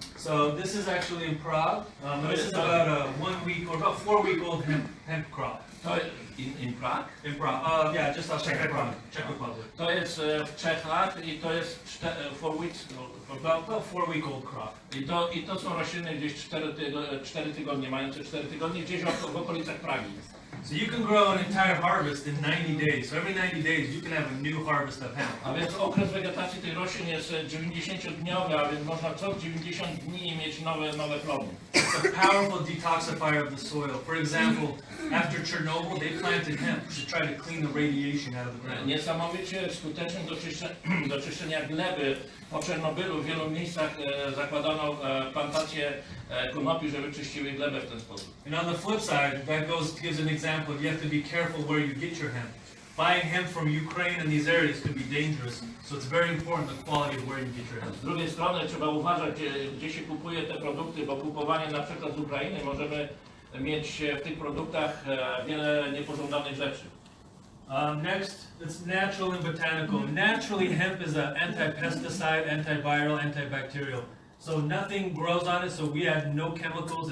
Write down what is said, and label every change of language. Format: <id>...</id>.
<en>So this is actually in Prague. This is about a 1 week or about 4-week-old hemp crop. In Prague? In Prague. Yeah, just Czech Republic. Czech Republic.</en> <pl>To jest w Czechach i to jest</pl> <en>4 weeks. About 4-week-old crop.</en> <pl>I to są rośliny gdzieś 4 tygodnie, mające 4 tygodnie, gdzieś w okolicach Pragi.</pl> <en>So you can grow an entire harvest in 90 days. So every 90 days you can have a new harvest of hemp.</en> <pl>A więc okres wegetacji tych roślin jest 90-dniowy, a więc można co 90 dni mieć nowe plony.</pl> <en>It's a powerful detoxifier of the soil. For example, after Chernobyl, they planted hemp to try to clean the radiation out of the ground.</en> <pl>Niesamowicie skutecznym do czyszczenia gleby. Po Czernobylu w wielu miejscach zakładano plantacje konopi, żeby czyściły glebę w ten sposób.</pl> <en>And on the flip side, that gives an example. You have to be careful where you get your hemp. Buying hemp from Ukraine and these areas could be dangerous, so it's very important the quality of where you get your hemp.</en> <pl>Z drugiej strony trzeba uważać, gdzie się kupuje te produkty, bo kupowanie na przykład z Ukrainy możemy mieć w tych produktach wiele niepożądanych rzeczy.</pl> <en>Next, it's natural and botanical. Naturally, hemp is an anti-pesticide, antiviral, antibacterial. So nothing grows on it, so we add no chemicals.</en>